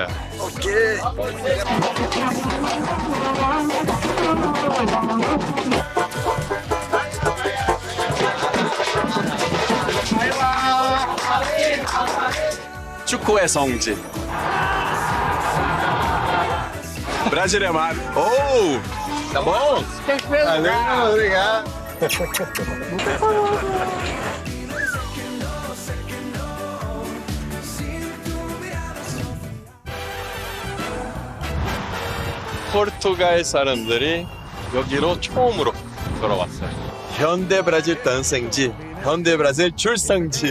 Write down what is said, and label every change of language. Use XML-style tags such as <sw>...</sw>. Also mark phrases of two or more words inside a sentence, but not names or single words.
<ko>오케이. 축구의 성지. 브라질의 맛. 오,</ko> <pt>tá bom? Valeu, obrigado.</pt> <ko>포르투갈 사람들이 여기로 처음으로 돌아왔어요. 현대 브라질 탄생지, 현대 브라질 출생지.</ko>